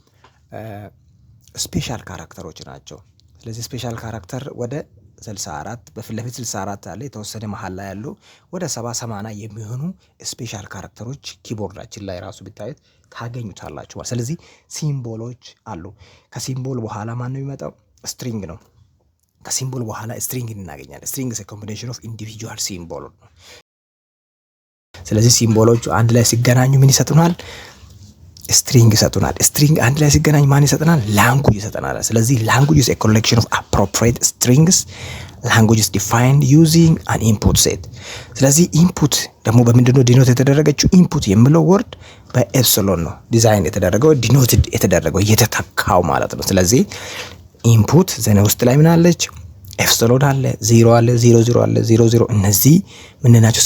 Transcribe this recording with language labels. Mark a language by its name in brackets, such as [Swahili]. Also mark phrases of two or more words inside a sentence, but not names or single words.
[English] special characters [Amharic] ናቸው። ስለዚህ [English] special character [Amharic] ወደ 64 በፊት ለፊት 64 አለ፣ የተወሰነ መሀል ላይ ያሉ ወደ 70-80 የሚሆኑ [English] special characters [Amharic] ኪቦርዳችን ላይ ራሱ ቢታዩት ታገኙታላችሁ ማለት። ስለዚህ ሲምቦሎች አሉ። ከሲምቦል በኋላ ማን ነው የሚመጣው? ስትሪንግ ነው። ከሲምቦል በኋላ ስትሪንግ እናገኛለን። ስትሪንግ [English] is a combination of individual symbol [Amharic] ነው። ስለዚህ ሲምቦሎቹ አንድ ላይ ሲገናኙ ምን ይሰጡናል? ስትሪንግ ይሰጡናል። ስትሪንግ አንድ ላይ ሲገናኝ ማን ይሰጠናል? ላንጉጅ ይሰጠናል። ስለዚህ ላንጉጅ [English] is a collection of appropriate strings. language is defined using an input set። [Amharic] ስለዚህ ኢንፑት ደግሞ በምንድነው ዲኖት የተደረገችው? ኢንፑት የሚለው ወርድ በኤፕሲሎን ነው ዲዛይን የተደረገው፣ ዲኖትድ የተደረገው የተተካው ማለት ነው። ስለዚህ ኢንፑት ዘነ ውስጥ ላይ ምን አለች? ኤፕሲሎን አለ፣ 0 አለ፣ 00 አለ፣ 00 እነዚህ ምን ናቸው?